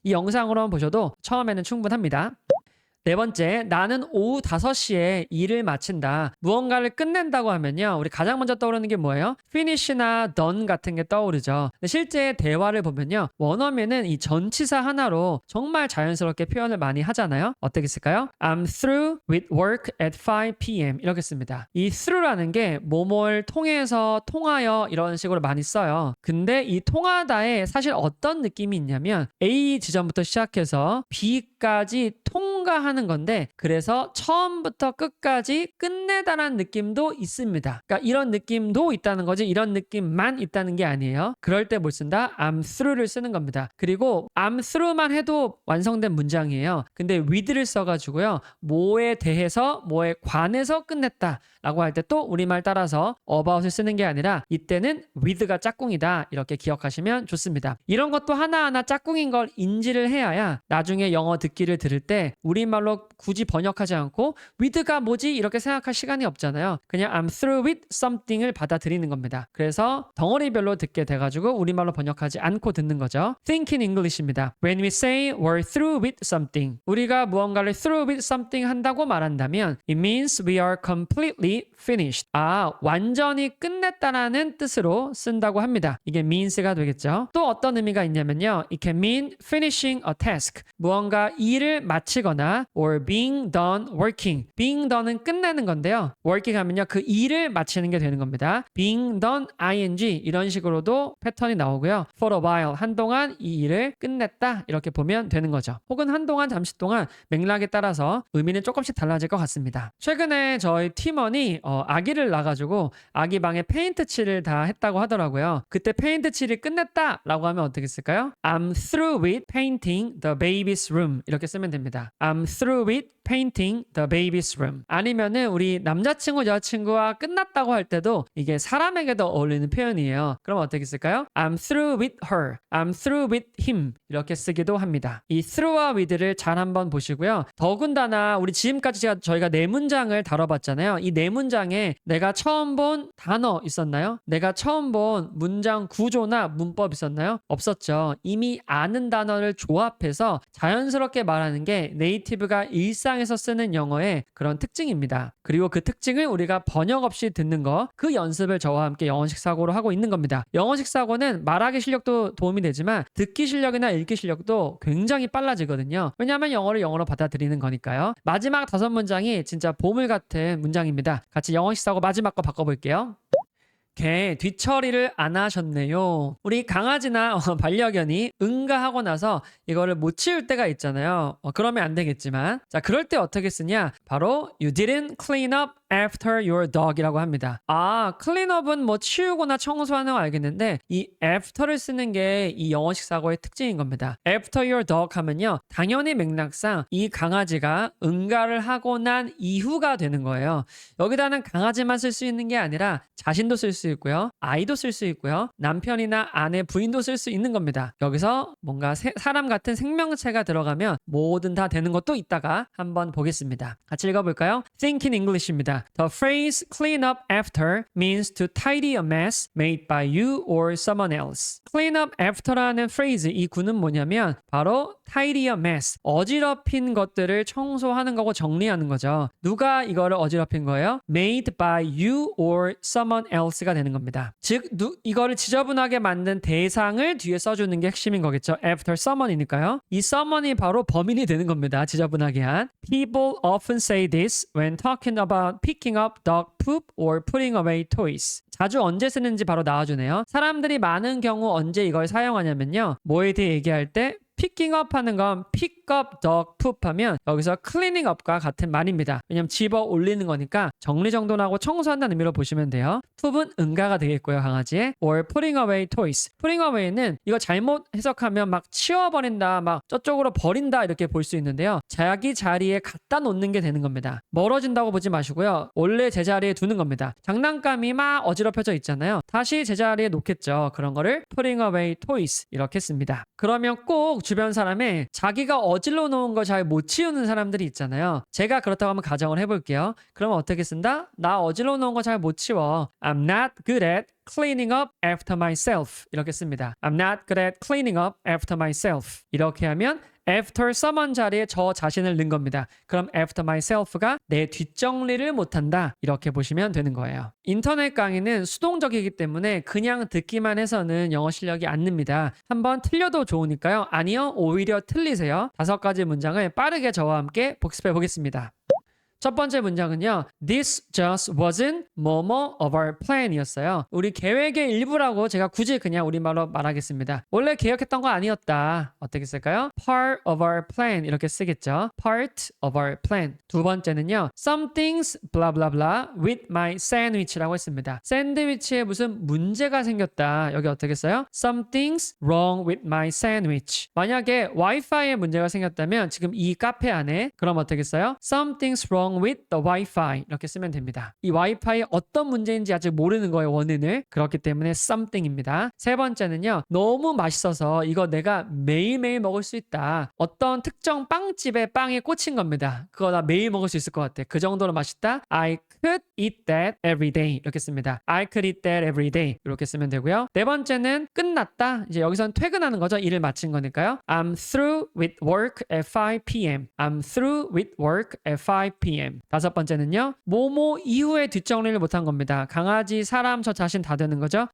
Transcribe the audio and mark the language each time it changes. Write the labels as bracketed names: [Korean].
[Korean] 이 영상으로만 보셔도 처음에는 충분합니다. 네 번째, 나는 오후 5시에 일을 마친다. 무언가를 끝낸다고 하면요. 우리 가장 먼저 떠오르는 게 뭐예요? finish나 done 같은 게 떠오르죠. 근데 실제 대화를 보면요. 원어민은 이 전치사 하나로 정말 자연스럽게 표현을 많이 하잖아요. 어떻게 쓸까요? [English] I'm through with work at 5 p.m. [Korean] 이렇게 씁니다. 이 through라는 게 뭐뭘 통해서, 통하여 이런 식으로 많이 써요. 근데 이 통하다에 사실 어떤 느낌이 있냐면 A 지점부터 시작해서 B까지 통과하는 건데 그래서 처음부터 끝까지 끝내다라는 느낌도 있습니다. 그러니까 이런 느낌도 있다는 거지 이런 느낌만 있다는 게 아니에요. 그럴 때 뭘 쓴다? I'm through를 쓰는 겁니다. 그리고 I'm through만 해도 완성된 문장이에요. 근데 with를 써가지고요. 뭐에 대해서 뭐에 관해서 끝냈다 라고 할 때 또 우리말 따라서 about을 쓰는 게 아니라 이때는 with가 짝꿍이다 이렇게 기억하시면 좋습니다. 이런 것도 하나하나 짝꿍인 걸 인지를 해야 나중에 영어 듣기를 들을 때 우리말로 굳이 번역하지 않고 with가 뭐지 이렇게 생각할 시간이 없잖아요. 그냥 [English] I'm through with something [Korean] 을 받아들이는 겁니다. 그래서 덩어리별로 듣게 돼가지고 우리말로 번역하지 않고 듣는 거죠. [English] Think in English입니다. When we say we're through with something, [Korean] 우리가 무언가를 through with something 한다고 말한다면 [English] it means we are completely finished. [Korean] 완전히 끝냈다라는 뜻으로 쓴다고 합니다. 이게 means가 되겠죠. 또 어떤 의미가 있냐면요. [English] It can mean finishing a task. [Korean] 무언가 일을 마치거나 [English] or being done working. [Korean] being done은 끝내는 건데요. working 하면요. 그 일을 마치는 게 되는 겁니다. being done ing 이런 식으로도 패턴이 나오고요. for a while 한동안 이 일을 끝냈다 이렇게 보면 되는 거죠. 혹은 한동안 잠시 동안 맥락에 따라서 의미는 조금씩 달라질 것 같습니다. 최근에 저희 팀원이 아기를 낳아가지고 아기 방에 페인트 칠을 다 했다고 하더라고요. 그때 페인트 칠이 끝냈다 라고 하면 어떻게 쓸까요? [English] I'm through with painting the baby's room [Korean] 이렇게 쓰면 됩니다. [English] I'm through with painting the baby's room. [Korean] 아니면은 우리 남자친구 여자친구와 끝났다고 할 때도 이게 사람에게도 어울리는 표현이에요. 그럼 어떻게 쓸까요? [English] I'm through with her. I'm through with him. [Korean] 이렇게 쓰기도 합니다. 이 through와 with를 잘 한번 보시고요. 더군다나 우리 지금까지 저희가 네 문장을 다뤄봤잖아요. 이 네 문장에 내가 처음 본 단어 있었나요? 내가 처음 본 문장 구조나 문법 있었나요? 없었죠. 이미 아는 단어를 조합해서 자연스럽게 말하는 게 네이티브가 일상에서 쓰는 영어의 그런 특징입니다. 그리고 그 특징을 우리가 번역 없이 듣는 거, 그 연습을 저와 함께 영어식 사고로 하고 있는 겁니다. 영어식 사고는 말하기 실력도 도움이 되지만 듣기 실력이나 읽기 실력도 굉장히 빨라지거든요. 왜냐하면 영어를 영어로 받아들이는 거니까요. 마지막 5문장이 진짜 보물 같은 문장입니다. 같이 영어식 사고 마지막 거 바꿔볼게요. 개 뒤처리를 안 하셨네요. 우리 강아지나 반려견이 응가하고 나서 이거를 못 치울 때가 있잖아요. 그러면 안 되겠지만 자 그럴 때 어떻게 쓰냐? [English] 바로 You didn't clean up after your dog [Korean] 이라고 합니다. cleanup은 뭐 치우거나 청소하는 거 알겠는데 이 after를 쓰는 게 이 영어식 사고의 특징인 겁니다. [English] After your dog 하면요. [Korean] 당연히 맥락상 이 강아지가 응가를 하고 난 이후가 되는 거예요. 여기다는 강아지만 쓸 수 있는 게 아니라 자신도 쓸 수 있고요. 아이도 쓸 수 있고요. 남편이나 아내, 부인도 쓸 수 있는 겁니다. 여기서 뭔가 사람 같은 생명체가 들어가면 뭐든 다 되는 것도 이따가 한번 보겠습니다. 같이 읽어볼까요? [English] Think in English입니다. The phrase clean up after means to tidy a mess made by you or someone else. clean up after라는 phrase [Korean] 이 구는 뭐냐면 바로 [English] tidy a mess. [Korean] 어지럽힌 것들을 청소하는 거고 정리하는 거죠. 누가 이거를 어지럽힌 거예요? [English] made by you or someone else가 [Korean] 되는 겁니다. 즉 이거를 지저분하게 만든 대상을 뒤에 써주는 게 핵심인 거겠죠. [English] after someone이니까요. [Korean] 이 someone이 바로 범인이 되는 겁니다. 지저분하게 한. [English] People often say this when talking about picking up dog poop or putting away toys. [Korean] 자주 언제 쓰는지 바로 나와주네요. 사람들이 많은 경우 언제 이걸 사용하냐면요. 뭐에 대해 얘기할 때 [English] picking up 하는 건 pick up dog poop 하면 여기서 cleaning up과 [Korean] 같은 말입니다. 왜냐면 집어 올리는 거니까 정리정돈하고 청소한다는 의미로 보시면 돼요. poop은 응가가 되겠고요, 강아지에. [English] or putting away toys. [Korean] putting away는 이거 잘못 해석하면 막 치워버린다, 막 저쪽으로 버린다 이렇게 볼 수 있는데요. 자기 자리에 갖다 놓는 게 되는 겁니다. 멀어진다고 보지 마시고요. 원래 제자리에 두는 겁니다. 장난감이 막 어지럽혀져 있잖아요. 다시 제자리에 놓겠죠. 그런 거를 putting away toys 이렇게 씁니다. 그러면 꼭 주변 사람에 자기가 어질러 놓은 거 잘 못 치우는 사람들이 있잖아요. 제가 그렇다고 한번 가정을 해볼게요. 그러면 어떻게 쓴다? 나 어질러 놓은 거 잘 못 치워. [English] I'm not good at cleaning up after myself [Korean] 이렇게 씁니다. [English] I'm not good at cleaning up after myself. [Korean] 이렇게 하면 after someone 자리에 저 자신을 넣은 겁니다. 그럼 after myself가 내 뒷정리를 못한다. 이렇게 보시면 되는 거예요. 인터넷 강의는 수동적이기 때문에 그냥 듣기만 해서는 영어 실력이 안 늡니다. 한번 틀려도 좋으니까요. 아니요, 오히려 틀리세요. 5가지 문장을 빠르게 저와 함께 복습해 보겠습니다. 첫 번째 문장은요. [English] This just wasn't 뭐뭐 of our plan 이었어요. [Korean] 우리 계획의 일부라고 제가 굳이 그냥 우리말로 말하겠습니다. 원래 계획했던 거 아니었다. 어떻게 쓸까요? [English] Part of our plan [Korean] 이렇게 쓰겠죠. [English] Part of our plan. [Korean] 두 번째는요. [English] Something's blah blah blah with my sandwich라고 했습니다. [Korean] 샌드위치에 무슨 문제가 생겼다. 여기 어떻게 써요? [English] Something's wrong with my sandwich. [Korean] 만약에 와이파이에 문제가 생겼다면 지금 이 카페 안에 그럼 어떻게 써요? [English] Something's wrong with the Wi-Fi [Korean] 이렇게 쓰면 됩니다. 이 와이파이 어떤 문제인지 아직 모르는 거예요, 원인을. 그렇기 때문에 something입니다. 세 번째는요. 너무 맛있어서 이거 내가 매일매일 먹을 수 있다. 어떤 특정 빵집에 빵에 꽂힌 겁니다. 그거 나 매일 먹을 수 있을 것 같아. 그 정도로 맛있다. [English] I could eat that every day [Korean] 이렇게 씁니다. [English] I could eat that every day [Korean] 이렇게 쓰면 되고요. 네 번째는 끝났다. 이제 여기선 퇴근하는 거죠. 일을 마친 거니까요. [English] I'm through with work at 5 p.m. I'm through with work at 5 p.m. [Korean] 다섯 번째는요. 뭐뭐 이후에 뒷정리를 못한 겁니다. 강아지, 사람, 저 자신 다 되는 거죠.